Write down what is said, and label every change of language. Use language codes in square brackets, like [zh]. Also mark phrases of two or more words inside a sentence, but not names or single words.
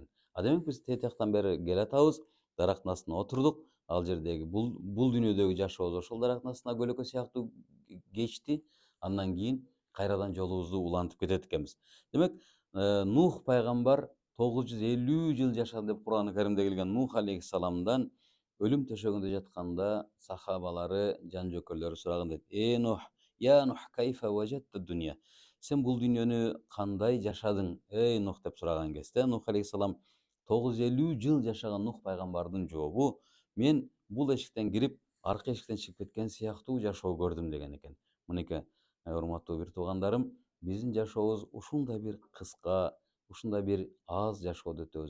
[ky] Демек биз тетияктан бери келатабыз, дарактын астына отурдук, ал жердеги бул дүйнөдөгү жашообуз ошол дарактын астындагы көлөкө сыяктуу кечти, андан кийин кайрадан жолубузду улантып кетет экенбиз. Демек Нух пайгамбар 950 жыл жашады деп Кур'ан-ы Каримде келген. Нух алейхиссаламдан өлүм төшөгүндө жатканда сахабалары, жан жөкөлөрү сураган дейт: [ar] نوح، يا نوح، كيف وجدت الدنيا. [ky] Сен бул дүйнөнү кандай жашадың, эй Нух деп сураган кезде, Нух алейхиссалам 950 жыл жашаган Нух пайгамбардын жообу: мен бул эшиктен кирип, аркы эшиктен чыгып кеткен сыяктуу жашоо көрдүм деген экен. Мынеке, урматтуу бир туугандарым, биздин жашообуз ушундай бир кыска, ушундай бир аз жашоодо өтөбүз.